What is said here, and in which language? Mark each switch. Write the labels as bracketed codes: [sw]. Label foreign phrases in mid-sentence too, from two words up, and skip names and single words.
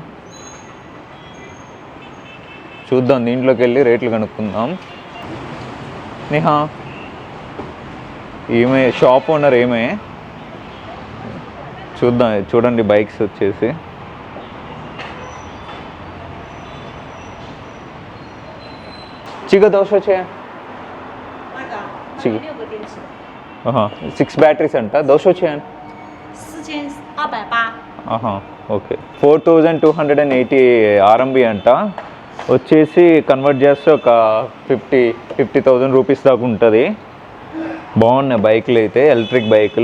[te] చూద్దాం దీంట్లోకి వెళ్ళి రేట్లు కనుక్కుందాం. నిహా ఏమే [en] shop owner [te] ఏమే చూద్దాం. చూడండి బైక్స్ వచ్చేసి [zh] 几个多少钱？那个6个电池， [te] 6 బ్యాటరీస్ అంట 200 钱 [zh] 4280。 [te] ఓకే 4280 ఆర్ఎంబి అంట వచ్చేసి కన్వర్ట్ చేస్తే ఒక 50,000 రూపీస్ దాకా ఉంటుంది. బాగున్నాయి బైక్లు అయితే, ఎలక్ట్రిక్ బైకులు.